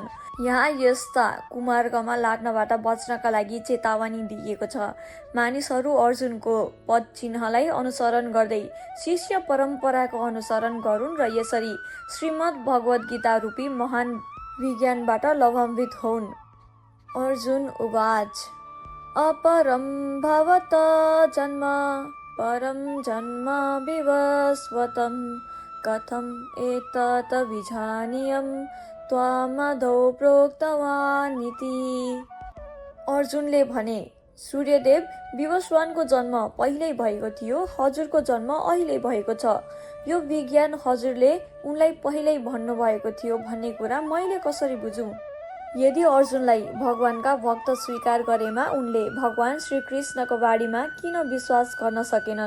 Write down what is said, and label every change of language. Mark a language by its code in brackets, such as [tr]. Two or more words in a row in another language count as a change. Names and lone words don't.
[ne] यहाँ यस्ता कुमार्गमा लाग्नबाट बच्नका लागि चेतावनी दिइएको छ। मानिसहरू अर्जुनको पद चिन्हलाई अनुसरण गर्दै शिष्य परम्पराको अनुसरण गरून् र यसरी श्रीमद् भगवद् गीता रूपी महान विज्ञानबाट लाभान्वित होउन्। [sa] अर्जुन उवाच अपरं भवत जन्म परं जन्म विवस्वतं कथं एतत् विजानीयं त्वामदौ प्रोक्तवान् इति। [ne] अर्जुनले भने, सूर्यदेव विवस्वानको जन्म पहिल्यै भएको थियो, हजुरको जन्म अहिले भएको छ। यो विज्ञान हजुरले उनलाई पहिल्यै भन्नुभएको थियो भन्ने कुरा मैले कसरी बुझुँ? यदि अर्जुनलाई भगवानका भक्त स्वीकार गरेमा उनले भगवान श्रीकृष्णको बारेमा किन विश्वास गर्न सकेनन्?